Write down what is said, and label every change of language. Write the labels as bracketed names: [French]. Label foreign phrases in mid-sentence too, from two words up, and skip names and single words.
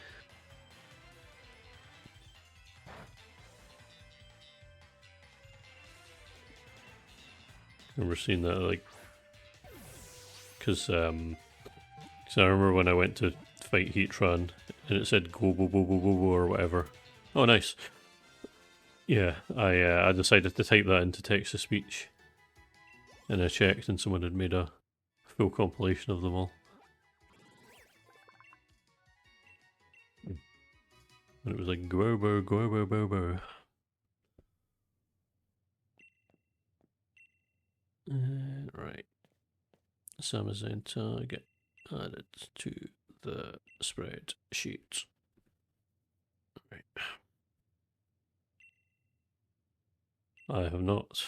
[English] I remember seeing that like. Because I remember when I went to fight Heatran and it said go bo bo bo bo bo or whatever. Oh, nice. Yeah, I decided to type that into text to speech, and I checked, and someone had made a full compilation of them all. And it was like go bo go bo bo bo. Right. Samazenta get added to the spreadsheet. Right. I have not.